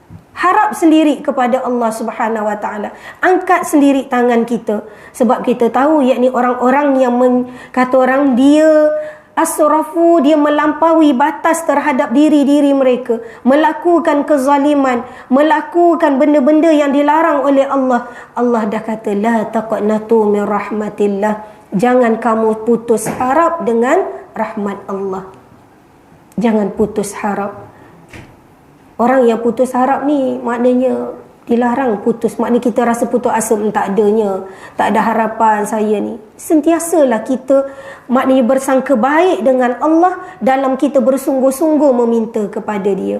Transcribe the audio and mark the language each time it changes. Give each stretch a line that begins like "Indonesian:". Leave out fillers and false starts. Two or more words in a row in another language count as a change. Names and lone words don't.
Malay: Harap sendiri kepada Allah
Arabic: Subhanahu Wa Taala.
Malay: Angkat sendiri tangan kita. Sebab kita tahu yakni orang-orang yang kata orang dia asrafu, dia melampaui batas terhadap diri-diri mereka, melakukan kezaliman, melakukan benda-benda yang dilarang oleh Allah. Allah dah kata
Arabic: la taqnatu min rahmatillah.
Malay: Jangan kamu putus harap dengan rahmat Allah. Jangan putus harap. Orang yang putus harap ni maknanya dilarang putus. Maknanya kita rasa putus asa, tak adanya, tak ada harapan saya ni. Sentiasalah kita maknanya bersangka baik dengan Allah dalam kita bersungguh-sungguh meminta kepada dia.